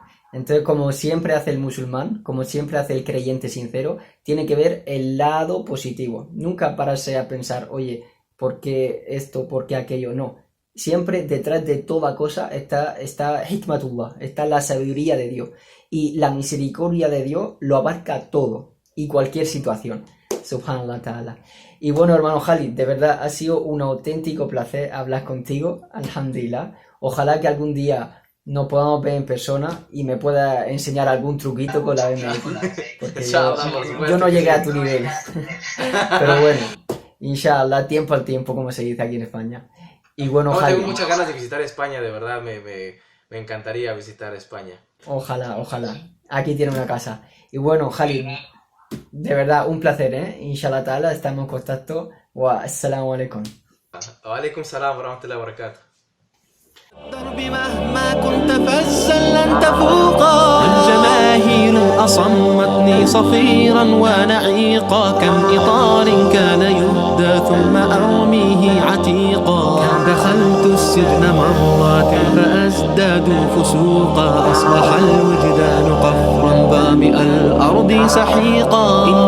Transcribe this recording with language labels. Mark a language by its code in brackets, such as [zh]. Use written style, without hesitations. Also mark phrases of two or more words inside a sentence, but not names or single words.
[es] Entonces, como siempre hace el musulmán, como siempre hace el creyente sincero, tiene que ver el lado positivo. Nunca pararse a pensar, oye, ¿por qué esto? ¿Por qué aquello? No. Siempre detrás de toda cosa está hikmatullah, está la sabiduría de Dios. Y la misericordia de Dios lo abarca todo y cualquier situación. [ar] سبحان الله تعالى. [es] Y bueno, hermano Khalid, de verdad ha sido un auténtico placer hablar contigo, alhamdulillah. Ojalá que algún día nos podamos ver en persona y me pueda enseñar algún truquito con la BMX, porque yo no llegué a tu nivel. Pero bueno, inshallah, tiempo al tiempo, como se dice aquí en España. Y bueno, Khalid, tengo muchas ganas de visitar España, de verdad, me encantaría visitar España. Ojalá. Aquí tiene una casa. Y bueno, Khalid, de verdad, un placer, ¿eh? [ar] إن شاء الله تعالى, [es] estamos en contacto. [ar] والسلام عليكم. وعليكم السلام ورحمة الله وبركاته. الدرب مهما كنت فزا لن تفوقا الجماهير أصمتني صفيرا ونعيقا كم إطار كان يهدى ثم أرميه عتيقا دخلت السجن مرات فأزداد فسوقا أصبح الوجدان قفرا ظامئ الأرض سحيقا